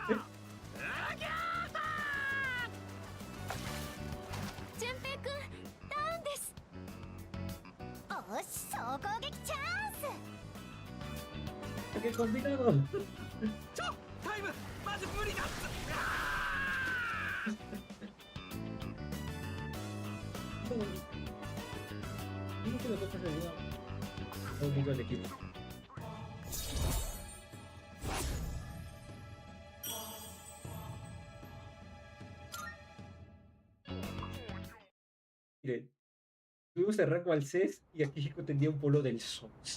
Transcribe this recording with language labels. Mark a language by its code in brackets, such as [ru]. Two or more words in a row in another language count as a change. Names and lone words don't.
[ja] あぎゃー。純平くん、ダウンです。おし、総攻撃チャンス。 [es] ¡Qué combinado! [ja] タイムマジ無理だっす。 [es] Digo que nosotros le digamos un poco al equipo. Mire, tuvimos el rango al CES y aquí Chico tenía un polo del SOS.